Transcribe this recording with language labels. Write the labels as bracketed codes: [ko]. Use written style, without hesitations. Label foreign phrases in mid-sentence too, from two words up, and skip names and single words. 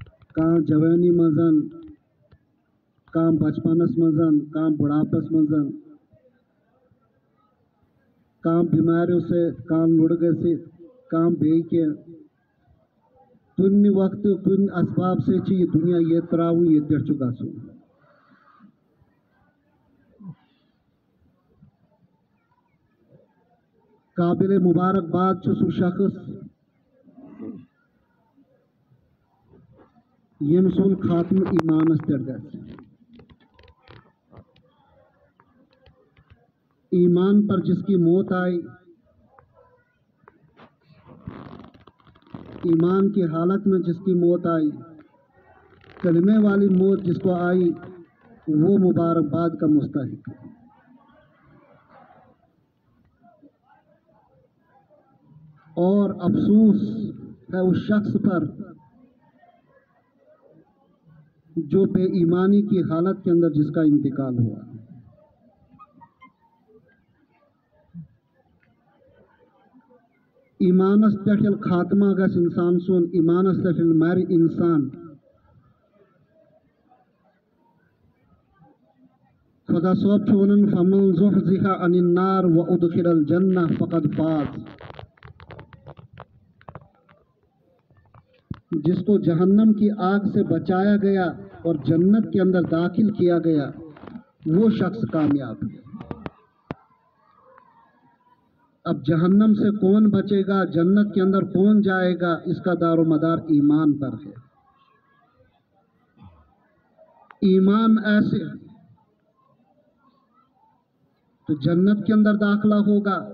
[ks] کان جوانی مزن کان بچپنس مزن کان بڑھاپس مزن کان بیماریوں سے کان لڑگے سے کان بیٚیہِ کینٛہہ کُنہِ وقتہٕ کُنہِ اسباب سے چھِ یہِ دُنیا ییٚتہِ ترٛاوُن ییٚتہِ پٮ۪ٹھ چھُ گژھُن قابل مبارکباد چھُ سُہ شخص ییٚمۍ سُنٛد خاتمہٕ ایمانس پٮ۪ٹھ گژھِ [ur] ایمان پر جس کی موت آئی ایمان کی حالت میں جس کی موت آئی کلمے والی موت جس کو آئی وہ مبارکباد کا مستحق ہے اور افسوس ہے اس شخص پر جو بے ایمانی کی حالت کے اندر جس کا انتقال ہوا [ks] ایمانس پٮ۪ٹھ ییٚلہِ خاتمہ گژھِ اِنسان سُنٛد ایمانس پٮ۪ٹھ ییٚلہِ مرِ اِنسان خۄدا صٲب چھُ وَنان [ar] فَمَن زُحْزِحَ عَنِ النَّارِ وَأُدْخِلَ الْجَنَّةَ فَقَدْ فاز [ur] جس کو جہنم کی آگ سے بچایا گیا اور جنت کے اندر داخل کیا گیا وہ شخص کامیاب ہے اب جہنم سے کون بچے گا جنت کے اندر کون جائے گا اس کا دار و مدار ایمان پر ہے ایمان ایسے تو جنت کے اندر داخلہ ہوگا